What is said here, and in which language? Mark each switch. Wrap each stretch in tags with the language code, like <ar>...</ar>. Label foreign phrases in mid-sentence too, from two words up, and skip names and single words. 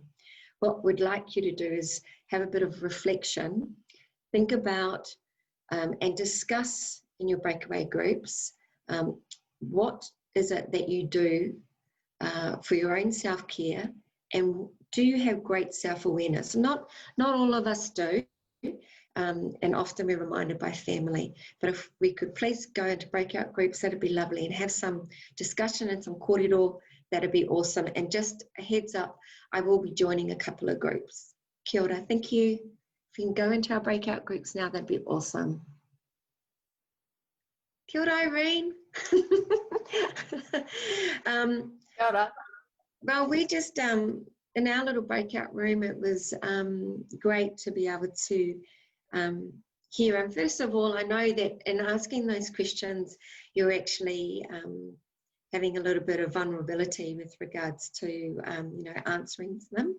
<en>What we'd like you to do is have a bit of reflection, think about and discuss in your breakaway groups what is it that you do for your own self-care, and do you have great self-awareness? Not all of us do, and often we're reminded by family, but if we could please go into breakout groups, that'd be lovely, and have some discussion and some kōrero, that'd be awesome. And just a heads up, I will be joining a couple of groups.</en> <mi>Kia ora,</mi> <en>thank you. If you can go into our breakout groups now, that'd be awesome.</en> <mi>Kia ora, Irene. Kia ora.</mi> <en>Well, we just, in our little breakout room, it was great to be able to hear. And first of all, I know that in asking those questions, you're actually having a little bit of vulnerability with regards to, you know, answering them.</en>